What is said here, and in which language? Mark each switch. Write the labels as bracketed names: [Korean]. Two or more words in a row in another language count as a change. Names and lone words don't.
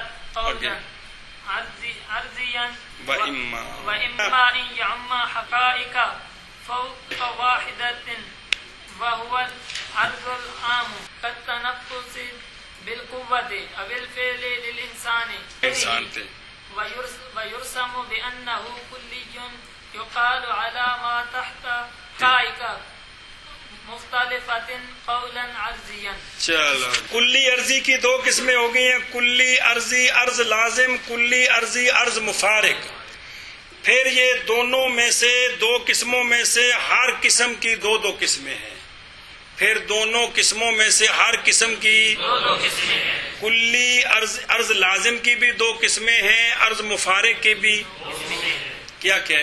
[Arabic] قولا عرضيا وإما أن يعم حقائق فوق واحدة وهو العرض العام كالتنفس بالقوة أو الفعل للإنسان ويرسم بأنه كلي يقال على ما تحت حقائق مختلفة قولا عرضيا. [Urdu] چلو کلی عرضی کی 2 قسمیں ہو گئی ہیں کلی عرضی عرض لازم کلی عرضی عرض مفارق. پھر یہ دونوں میں سے 2 قسموں میں سے ہر قسم کی 2 قسمیں ہیں. پھر دونوں قسموں میں سے ہر قسم کی 2 قسمیں ہیں. کلی عرض لازم کی بھی 2 قسمیں ہیں عرض مفارق کی بھی کیا ہے